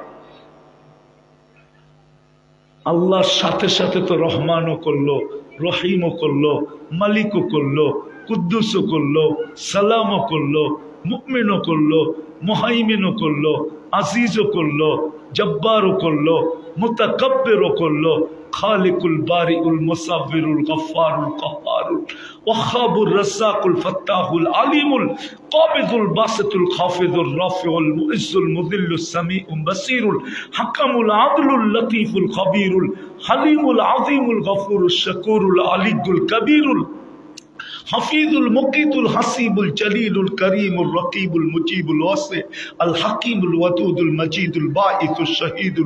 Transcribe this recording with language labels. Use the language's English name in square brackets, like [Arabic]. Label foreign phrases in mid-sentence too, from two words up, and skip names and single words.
[Bangla] আল্লাহর সাথে সাথে তো রহমানও করলো, রহিমও করলো, মালিকও করলো, কুদ্দুসও করলো, সালামও করলো, মুমিনও করলো, মুহাইমিনও করলো, আজিজও করলো, জব্বারও করলো, মুতাকাব্বিরও করলো, [Arabic] الخالق البارئ المصور الغفار القهار الوهاب الرزاق الفتاح العليم القابض الباسط الخافض الرافع المعز المذل السميع البصير الحكم العدل اللطيف الخبير الحليم العظيم الغفور الشكور العلي الكبير الحفيظ المقيت الحسيب الجليل الكريم الرقيب المجيب الواسع ال حكيم المجيد الباعث الشهيد